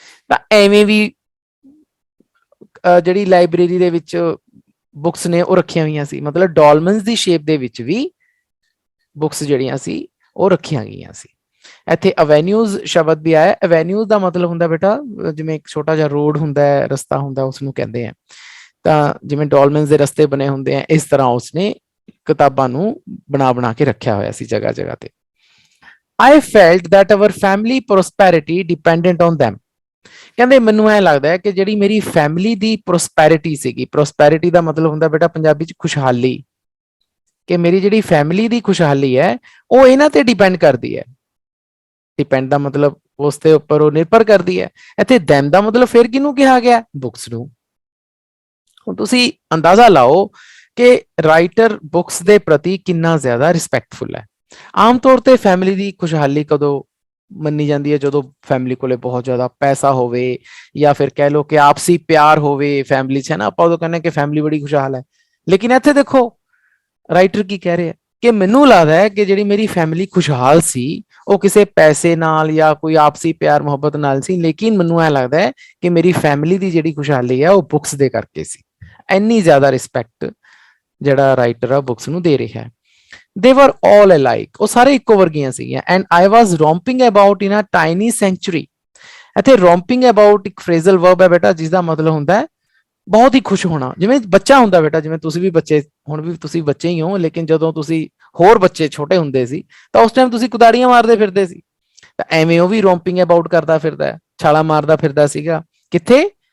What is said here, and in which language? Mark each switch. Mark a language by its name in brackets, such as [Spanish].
[Punjabi] ਤਾਂ ਐਵੇਂ ਵੀ ਜਿਹੜੀ ਲਾਇਬ੍ਰੇਰੀ ਦੇ ਵਿੱਚ ਬੁੱਕਸ ਨੇ ਉਹ ਰੱਖੀਆਂ ਹੋਈਆਂ ਸੀ, ਮਤਲਬ ਡੋਲਮਨਸ ਦੀ ਸ਼ੇਪ ਦੇ ਵਿੱਚ ਵੀ ਬੁੱਕਸ ਜਿਹੜੀਆਂ ਸੀ ਉਹ ਰੱਖੀਆਂ ਗਈਆਂ ਸੀ। ਇੱਥੇ ਅਵੈਨਿਊਜ਼ ਸ਼ਬਦ ਵੀ ਆਇਆ। ਅਵੈਨਿਊਜ਼ ਦਾ ਮਤਲਬ ਹੁੰਦਾ ਬੇਟਾ ਜਿਵੇਂ ਇੱਕ ਛੋਟਾ ਜਿਹਾ ਰੋਡ ਹੁੰਦਾ ਹੈ, ਰਸਤਾ ਹੁੰਦਾ, ਉਸਨੂੰ ਕਹਿੰਦੇ ਆ। ਤਾਂ ਜਿਵੇਂ ਡੋਲਮਨਸ ਦੇ ਰਸਤੇ ਬਣੇ ਹੁੰਦੇ ਆ, ਇਸ ਤਰ੍ਹਾਂ ਉਸਨੇ ਕਿਤਾਬਾਂ ਨੂੰ ਬਣਾ ਕੇ ਰੱਖਿਆ ਹੋਇਆ ਸੀ ਜਗ੍ਹਾ ਜਗ੍ਹਾ ਤੇ। [English] I felt that our family prosperity dependent on them। [Punjabi] ਕਹਿੰਦੇ ਮੈਨੂੰ ਐ ਲੱਗਦਾ ਹੈ ਕਿ ਜਿਹੜੀ ਮੇਰੀ ਫੈਮਿਲੀ ਦੀ ਪ੍ਰੋਸਪੈਰਿਟੀ ਸੀਗੀ, ਪ੍ਰੋਸਪੈਰਿਟੀ ਦਾ ਮਤਲਬ ਹੁੰਦਾ ਬੇਟਾ ਪੰਜਾਬੀ ਚ ਖੁਸ਼ਹਾਲੀ, ਕਿ ਮੇਰੀ ਜਿਹੜੀ ਫੈਮਿਲੀ ਦੀ ਖੁਸ਼ਹਾਲੀ ਹੈ ਉਹ ਇਹਨਾਂ ਤੇ ਡਿਪੈਂਡ ਕਰਦੀ ਹੈ। ਡਿਪੈਂਡ ਦਾ ਮਤਲਬ ਉਸ ਦੇ ਉੱਪਰ ਉਹ ਨਿਰਭਰ ਕਰਦੀ ਹੈ। ਇੱਥੇ them ਦਾ ਮਤਲਬ ਫਿਰ ਕਿਹਨੂੰ ਕਿਹਾ ਗਿਆ? ਬੁੱਕਸ ਨੂੰ। ਹੁਣ ਤੁਸੀਂ ਅੰਦਾਜ਼ਾ ਲਾਓ ਕਿ ਰਾਈਟਰ ਬੁੱਕਸ ਦੇ ਪ੍ਰਤੀ ਕਿੰਨਾ ਜ਼ਿਆਦਾ ਰਿਸਪੈਕਟਫੁਲ ਹੈ। ਆਮ ਤੌਰ ਤੇ ਫੈਮਿਲੀ ਦੀ ਖੁਸ਼ਹਾਲੀ ਕਦੋਂ ਮੰਨੀ ਜਾਂਦੀ ਹੈ? ਜਦੋਂ ਫੈਮਿਲੀ ਕੋਲੇ ਬਹੁਤ ਜ਼ਿਆਦਾ ਪੈਸਾ ਹੋਵੇ, ਜਾਂ ਫਿਰ ਕਹਿ ਲਓ ਕਿ ਆਪਸੀ ਪਿਆਰ ਹੋਵੇ ਫੈਮਿਲੀ 'ਚ, ਹੈ ਨਾ। ਆਪਾਂ ਉਦੋਂ ਕਹਿੰਦੇ ਕਿ ਫੈਮਿਲੀ ਬੜੀ ਖੁਸ਼ਹਾਲ ਹੈ। ਲੇਕਿਨ ਇੱਥੇ ਦੇਖੋ ਰਾਈਟਰ ਕੀ ਕਹਿ ਰਿਹਾ ਕਿ ਮੈਨੂੰ ਲੱਗਦਾ ਹੈ ਕਿ ਜਿਹੜੀ ਮੇਰੀ ਫੈਮਿਲੀ ਖੁਸ਼ਹਾਲ ਸੀ ਉਹ ਕਿਸੇ ਪੈਸੇ ਨਾਲ ਜਾਂ ਕੋਈ ਆਪਸੀ ਪਿਆਰ ਮੁਹੱਬਤ ਨਾਲ ਸੀ, ਲੇਕਿਨ ਮੈਨੂੰ ਐ ਲੱਗਦਾ ਹੈ ਕਿ ਮੇਰੀ ਫੈਮਿਲੀ ਦੀ ਜਿਹੜੀ ਖੁਸ਼ਹਾਲੀ ਹੈ ਉਹ ਬੁੱਕਸ ਦੇ ਕਰਕੇ ਸੀ। ਇੰਨੀ ਜ਼ਿਆਦਾ ਰਿਸਪੈਕਟ ਜਿਹੜਾ ਰਾਈਟਰ ਆ ਬੁੱਕਸ ਨੂੰ ਦੇ ਰਿਹਾ ਹੈ। [English] They were all alike, [Punjabi] ਉਹ ਸਾਰੇ ਇੱਕੋ ਵਰਗੀਆਂ ਸੀਗੀਆਂ। [English] And I was romping about in a tiny sanctuary। [Punjabi] ਇੱਥੇ [English] romping about [Punjabi] ਇੱਕ ਫਰੇਜ਼ਲ ਵਰਬ ਹੈ ਬੇਟਾ, ਜਿਸ ਦਾ ਮਤਲਬ ਹੁੰਦਾ ਹੈ ਬਹੁਤ ਹੀ ਖੁਸ਼ ਹੋਣਾ। ਜਿਵੇਂ ਬੱਚਾ ਹੁੰਦਾ ਬੇਟਾ, ਜਿਵੇਂ ਤੁਸੀਂ ਵੀ ਬੱਚੇ, ਹੁਣ ਵੀ ਤੁਸੀਂ ਬੱਚੇ ਹੀ ਹੋ, ਲੇਕਿਨ ਜਦੋਂ ਤੁਸੀਂ ਹੋਰ ਬੱਚੇ ਛੋਟੇ ਹੁੰਦੇ ਸੀ ਤਾਂ ਉਸ ਟਾਈਮ ਤੁਸੀਂ ਕੁਦਾੜੀਆਂ ਮਾਰਦੇ ਫਿਰਦੇ ਸੀ। ਤਾਂ ਐਵੇਂ ਉਹ ਵੀ [English] romping about [Punjabi] ਕਰਦਾ ਫਿਰਦਾ, ਛਾਲਾ ਮਾਰਦਾ ਫਿਰਦਾ ਸੀਗਾ। ਕਿੱਥੇ?